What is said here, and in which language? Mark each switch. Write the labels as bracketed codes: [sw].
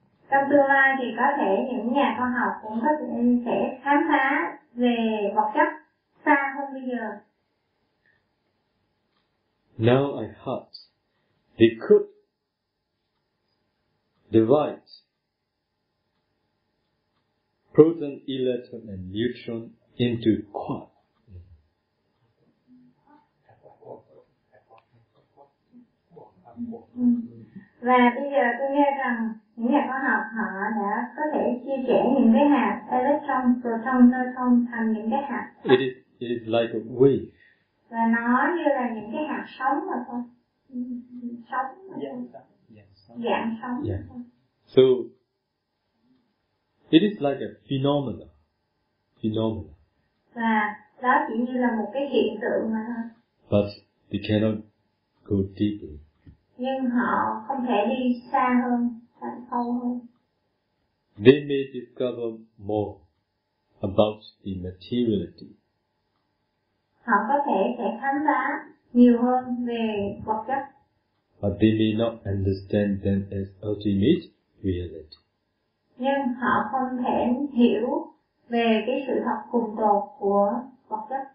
[vi] Trong tương lai thì có thể những nhà khoa học cũng có thể sẽ khám phá về vật chất xa hơn bây giờ. [en] Now I thought they could divide proton, electron and neutron into quark. [vi] Và bây giờ tôi nghe rằng những nhà khoa học họ đã có thể chia sẻ những cái hạt electron, proton, neutron thành những cái hạt. [en] It is like a wave. [vi] Và nó như là những cái hạt sóng mà thôi. Sóng. Dạng sóng. [en] Yeah. So it is like a phenomenon. Phenomenon. [vi] Và đó chỉ như là một cái hiện tượng mà thôi. [en] But they cannot go deeper. [vi] Nhưng họ không thể đi xa hơn, sâu hơn. [en] They may discover more about the materiality. [vi] Họ có thể sẽ khám phá nhiều hơn về vật chất. [en] But they may not understand them as ultimate reality. [vi] Nhưng họ không thể hiểu về cái sự thật cùng tột của vật chất.